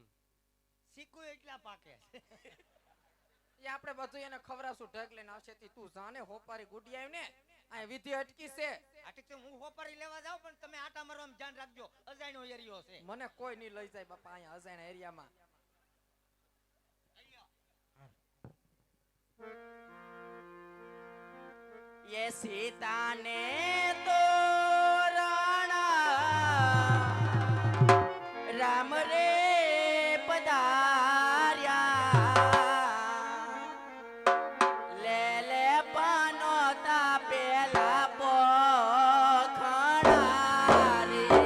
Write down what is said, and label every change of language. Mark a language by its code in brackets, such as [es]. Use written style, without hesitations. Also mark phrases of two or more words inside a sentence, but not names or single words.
[gu] શીખું એટલા પાકે એ આપણે બધું એને ખવડાવશું ઢગ લઈને આવશે તી તું જાને હોપારી ગુડી આવી ને આ વિધિ અટકી છે આટલે તો હું હોપારી લેવા જાઉં પણ તમે આટા મારવામાં ધ્યાન રાખજો અજાણ્યો એરિયો છે મને કોઈ નહીં લઈ જાય બાપા અહીંયા અજાણ્યા એરિયામાં યે સીતા ને તો રામ રે પધાર્યા લે લે પાનો તા પેલા પોખણા રે